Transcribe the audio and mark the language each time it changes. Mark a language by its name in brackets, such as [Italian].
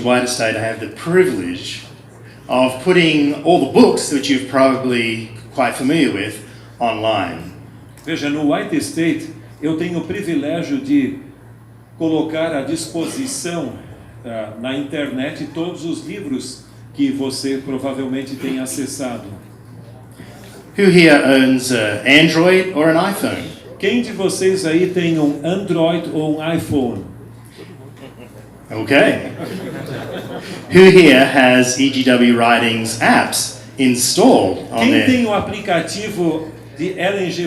[English] White Estate, I have the privilege of putting all the books that you're probably quite familiar with online. [Portuguese] Veja, no White State eu tenho o privilégio de colocar à disposição na internet todos os livros que você provavelmente tem acessado. [English] Who here owns an Android or an iPhone? [Portuguese] Quem de vocês aí tem um Android ou um iPhone? [English] Okay. Who here has EGW Writings apps installed on [Portuguese] Quem [English] their... [Portuguese] tem o aplicativo de Ellen G.